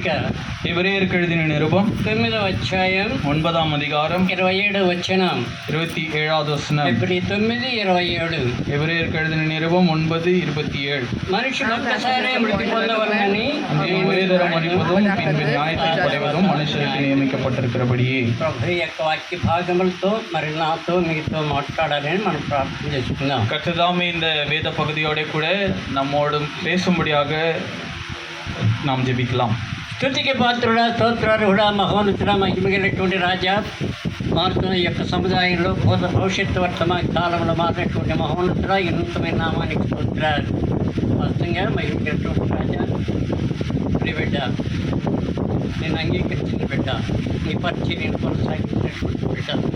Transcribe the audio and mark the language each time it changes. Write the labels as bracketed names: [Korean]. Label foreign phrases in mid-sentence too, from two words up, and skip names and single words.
[Tamil] எபிரேயருக்கு எழுதின நிருபம் [Telugu] 9వ అధ్యాయం [Tamil] 9ஆம் அதிகாரம் [Telugu] 27వ వచనం. [Tamil] 27வது வசனம். [Telugu] ఏప్రిల్ 9:27. [Tamil] எபிரேயருக்கு எழுதின நிருபம் 9:27. [Telugu] మనుషులు ఒక్కసారే మృతి పొందవలనని [Tamil] ஒரே தரம் மறிப்பதும் பின்பு நியாயத்தை படைவதும் மனுஷருக்கு நியமிக்கப்பட்டிருக்கிறபடியே. [Telugu] ప్రభు యొక్క వాక్య భాగములతో మరి నాతో మీతో మాట్లాడాలని మనం ప్రార్థన చేసుకుందాం. [Tamil] கர்த்ததாமே இந்த வேத பகுதியோட கூட நம்மோடு பேசும்படியாக நாம் ஜெபிக்கலாம். [Telugu] స్తుతికి పాత్రుడా, స్తోత్రార్హుడా, మహోన్నతుడా, మహిమగలిగినటువంటి రాజా, మారుతున్న ఈ యొక్క సముదాయంలో భవిష్యత్తు వర్తమాన కాలంలో మారినటువంటి మహోన్నతుడా, ఈ నూతనమైన నామానికి స్తోత్రాలు. వాస్తవంగా మహిమగలిగినటువంటి రాజా, నీ బిడ్డ, నేను అంగీకరించిన బిడ్డ, నీ పరిచయం కొనసాగించినటువంటి బిడ్డ,